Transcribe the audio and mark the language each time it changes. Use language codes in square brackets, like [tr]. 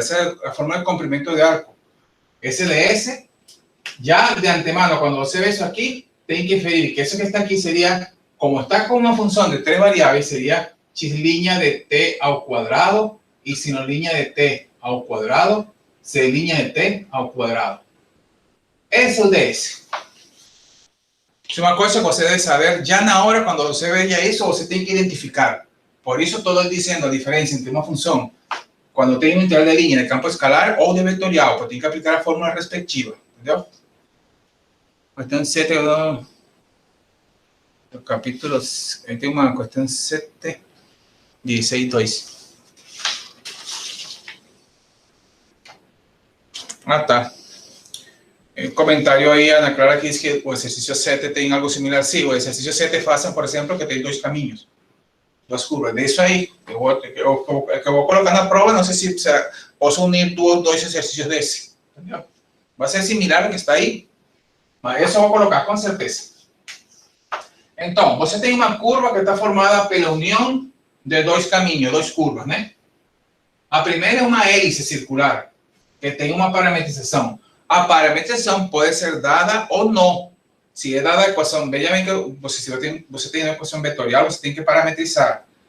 [es] Esa es la fórmula de comprimento de arco. SDS, ya de antemano, cuando se ve eso aquí, tienen que inferir que eso que está aquí sería, como está con una función de 3 variables, sería línea de T al cuadrado y sino línea de T al cuadrado, C línea de T al cuadrado. Eso es DS. Es una cosa que [pt] você [es] debe saber ya en ahora, cuando [pt] você veja [es] eso, você tiene que identificar. Por eso todo es diciendo la diferencia entre una función cuando tiene un integral de línea de campo escalar o de vectorial, pues tiene que aplicar la fórmula respectiva. ¿Entendió? Cuestión 7 del capítulo, ahí tengo una cuestión 7, 16, 2. Tá. El comentario ahí, Ana Clara, que dice que el ejercicio 7 tiene algo similar. Sí, el ejercicio 7 pasa, por ejemplo, que tiene 2 caminos, 2 curvas. De eso ahí, que voy a colocar en la prueba, no sé si puedo unir dos ejercicios de ese. ¿Entendió? Va a ser similar a lo que está ahí, pero eso voy a colocar con certeza. [pt] Entonces, você tem uma curva que está formada pela união de 2 caminhos, 2 curvas, né? A primeira é uma hélice circular, que tem uma parametrização. A parametrização pode ser dada ou não. Se é dada a equação, veja bem que você tem uma equação vetorial, você tem que parametrizar.